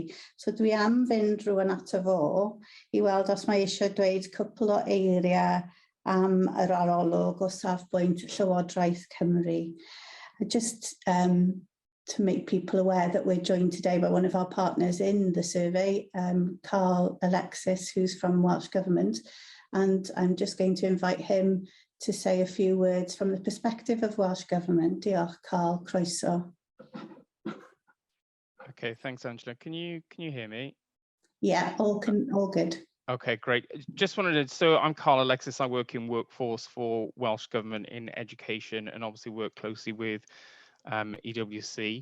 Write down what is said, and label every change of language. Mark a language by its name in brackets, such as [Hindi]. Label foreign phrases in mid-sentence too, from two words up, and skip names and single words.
[Welsh] So dwi am fynd rwan ato fo i weld os mae eisiau dweud cwpl o eiriau am yr arolwg o safbwynt Llywodraeth Cymru. [English] Just to make people aware that we're joined today by one of our partners in the survey, Carl Alexis, who's from Welsh Government, and I'm just going to invite him to say a few words from the perspective of Welsh Government. [Welsh] Diolch, Carl, croeso. [English] Okay, thanks, Angela. Can you hear me? Yeah, all good. Okay, great. Just wanted to, so I'm Carl Alexis. I work in workforce for Welsh Government in education and obviously work closely with EWC.